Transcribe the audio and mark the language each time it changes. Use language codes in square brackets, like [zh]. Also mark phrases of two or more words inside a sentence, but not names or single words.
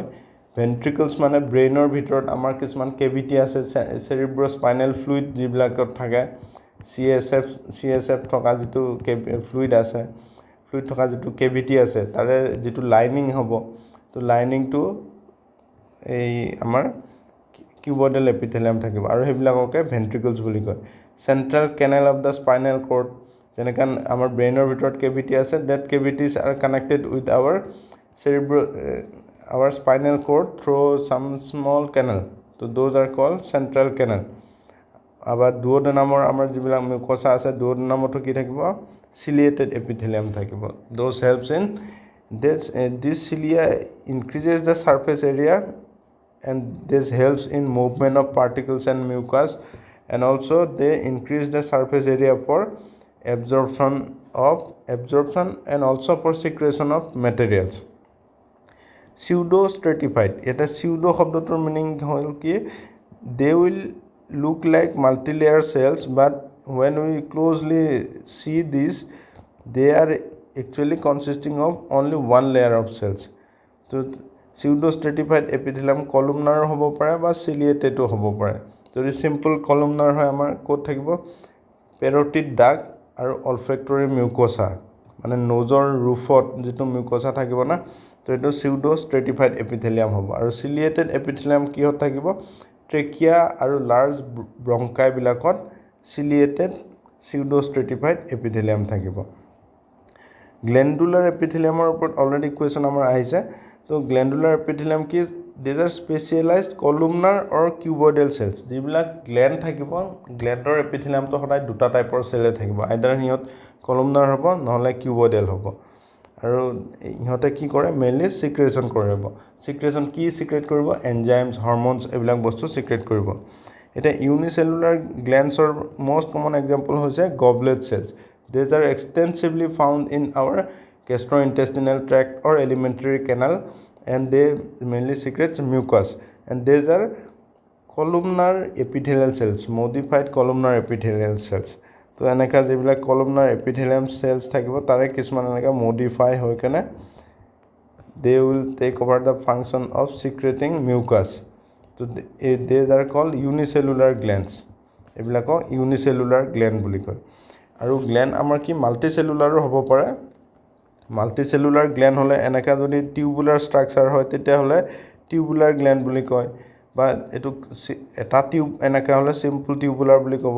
[as] ভেন্ট্ৰিকলছ মানে ব্ৰেইনৰ ভিতৰত আমাৰ কিছুমান কেভিটি আছে, [en] cerebrospinal fluid [as] যিবিলাকত থাকে, CSF থকা যেটো ফ্লুইড আছে, ফ্লুইড থকা যেটো কেভিটি আছে, তাৰে যেটো লাইনিং হ'ব, তো লাইনিংটো এই আমাৰ [en] cuboidal epithelium [as] থাকিব, আৰু সেইবিলাককে ভেন্ট্ৰিকলছ বুলি কয়. [en] central canal of the spinal cord, [as] যেনেকৈ আমাৰ ব্ৰেইনৰ ভিতৰত কেভিটি আছে, [en] that cavities are connected with our spinal cord through some small canal. So those are called central canal. [as] আবার দুওডেনামৰ আমাৰ যিবিলাক মিউকোসা আছে, দুওডেনামতো কি থাকিব, [en] ciliated epithelium থাকিব. Those helps in this cilia increases the surface area, and this helps in movement of particles and mucus, and also they increase the surface area for absorption of absorption and also for secretion of materials. Pseudo stratified, [as] এটা pseudo শব্দটোৰ মিনিং হ'ল কি [en] they will look like multi-layer cells, but when we closely see this they are actually consisting of only one layer of cells. [as] তো [en] pseudo stratified epithelium columnar [as] হ'ব পাৰে বা ciliated হ'ব পাৰে. যদি [en] simple columnar [as] হয় আমাৰ ক'ত থাকিব [en] parotid duct [as] আৰু [en] olfactory mucosa, [as] মানে নোজৰ ৰুফত যেটো মিউকোসা থাকিব না, তো এটো [en] pseudo stratified epithelium [as] হ'ব. আৰু [en] ciliated epithelium [as] কিহত থাকিব ট্ৰেকিয়া আৰু [en] large bronchi [as] বিলাকত [en] ciliated pseudo stratified epithelium [as] থাকিব. [en] glandular epithelium [as] ওপৰত [en] already question [as] আমাৰ আহিছে. [en] তো glandular epithelium কি these are specialized columnar or cuboidal cells. [as] যিবিলাক গ্ল্যান্ড থাকিব [en] gland epithelium [as] তো সদায় দুটা টাইপৰ সেলে থাকিব, [en] either it columnar [as] হ'ব নহলে cuboidal হ'ব. আৰু ইহঁতে কি কৰে [en] mainly secretion [as] কৰিব. সিক্ৰেশন কি সিক্ৰেট কৰিব [en] enzymes hormones [as] এইবিলাক বস্তু সিক্ৰেট কৰিব. এটা [en] unicellular glands most common example [as] হৈছে [en] goblet cells. These are extensively found in our gastrointestinal tract or alimentary canal, and they mainly secrete mucus, and these are columnar epithelial cells, modified columnar epithelial cells. [as] তো এনেকা যেবিলাক [en] columnar epithelium cells [as] থাকিব তাৰে কিছুমান এনেকা modify হৈ কেনে [en] they will take over the function of secreting mucus. তো these are called unicellular glands. [as] এইবিলাকক [en] unicellular gland [as] বুলি কয়. আৰু গ্ল্যান্ড আমাৰ কি মাল্টিসেলুলাৰো হ'ব পাৰে. [en] multicellular gland [as] হলে এনেকা যদি [en] tubular structure [as] হয় তেতিয়া হলে [en] tubular gland [as] বুলি কয়, বা এটো এটা টিউব এনেকা হলে [en] simple tubular [as] বুলি ক'ব.